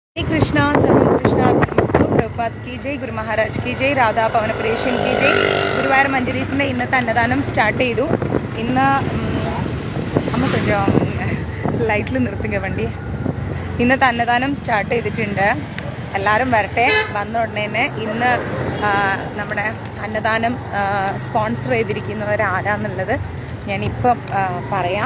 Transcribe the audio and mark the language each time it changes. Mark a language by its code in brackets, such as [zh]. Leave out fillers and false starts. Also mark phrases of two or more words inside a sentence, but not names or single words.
[hi] हरे कृष्णा [sa] सर्वम कृष्णा अर्पणमस्तु [hi] प्रभुपाद की जय ഗുരു മഹാരാജ് की जय രാധാ പവനപുരേഷൻ की जय [ml] ഗുരുവായൂർ മഞ്ജരീസിൻ്റെ ഇന്നത്തെ അന്നദാനം സ്റ്റാർട്ട് ചെയ്തു. ഇന്ന് അമ്മ കൊഞ്ചം ലൈറ്റിൽ നിർത്തുക വണ്ടി. ഇന്നത്തെ അന്നദാനം സ്റ്റാർട്ട് ചെയ്തിട്ടുണ്ട്. എല്ലാവരും വരട്ടെ. വന്ന ഉടനെ തന്നെ ഇന്ന് നമ്മുടെ അന്നദാനം സ്പോൺസർ ചെയ്തിരിക്കുന്നവർ ആരാന്നുള്ളത് ഞാനിപ്പം പറയാം.